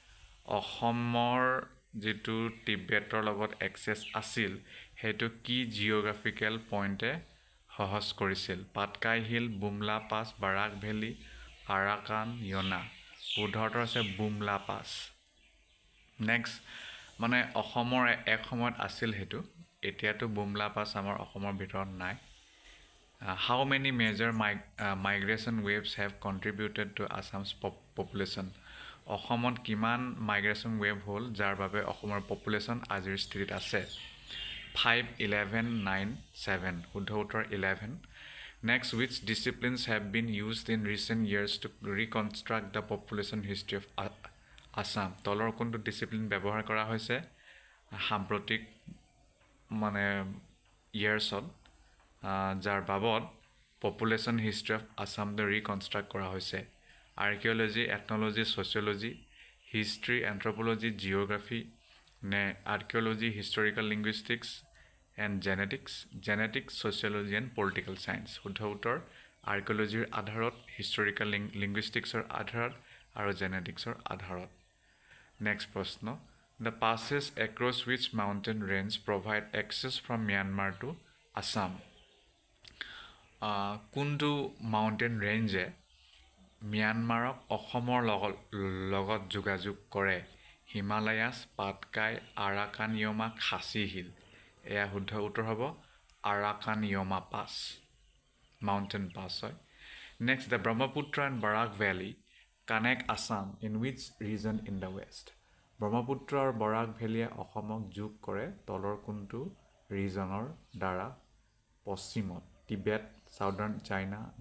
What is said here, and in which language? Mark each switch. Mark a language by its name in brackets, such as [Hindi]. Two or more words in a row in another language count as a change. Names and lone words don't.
[Assamese] অসমৰ যিটো টিবেটৰ লগত এক্সেছ আছিল সেইটো কি জিঅ'গ্ৰাফিকেল পইণ্টে সহজ কৰিছিল? পাটকাই হিল, বুমলা পাছ, বাৰাক ভেলী, আৰাকান, য়না। শুদ্ধটো আছে বুমলা পাছ। নেক্সট, মানে অসমৰ এক সময়ত আছিল সেইটো এতিয়াতো বুমলা পাছ আমাৰ অসমৰ ভিতৰত নাই [English] how many major migration waves have contributed to Assam's population [Assamese] অসমত কিমান [English] migration wave [Assamese] হ'ল যাৰ বাবে অসমৰ পপুলেশ্যন আজিৰ স্থিতিত আছে 5 11 9 7 শুদ্ধ উত্তৰ 11 [English] next which disciplines have been used in recent years to reconstruct the population history of Assam [Assamese] তলৰ কোনটো ডিসিপ্লিন ব্যৱহাৰ কৰা হৈছে সাম্প্ৰতিক মানে ইয়াৰ্ছত যাৰ বাবদ [English] population history of Assam reconstruct [Assamese] কৰা হৈছে [English] archaeology ethnology sociology history anthropology geography নে archaeology historical linguistics and genetics sociology and political science [Assamese] শুদ্ধ উত্তৰ আৰ্কিঅলজিৰ আধাৰত হিষ্টৰিকেল লিংগুইষ্টিক্সৰ আধাৰত আৰু জেনেটিক্সৰ আধাৰত নেক্সট প্ৰশ্ন [English] The passes across which mountain range provide access from Myanmar to Assam [Assamese] কোনটো [English] mountain range [Assamese] ম্যানমাৰক অসমৰ লগত যোগাযোগ কৰে হিমালয়াছ পাটকাই আৰাকানিয়মা খাচী হিল এয়া শুদ্ধ উত্তৰ হ'ব আৰাকানিয়মা পাছ [English] mountain pass [Assamese] হয় [English] next the Brahmaputra and Barak Valley connect Assam in which region in the west [Assamese] ব্ৰহ্মপুত্ৰ আৰু বৰাক ভেলীয়ে অসমক যোগ কৰে তলৰ কোনটো ৰিজনৰ দ্বাৰা পশ্চিমত টিবেট [English] southern China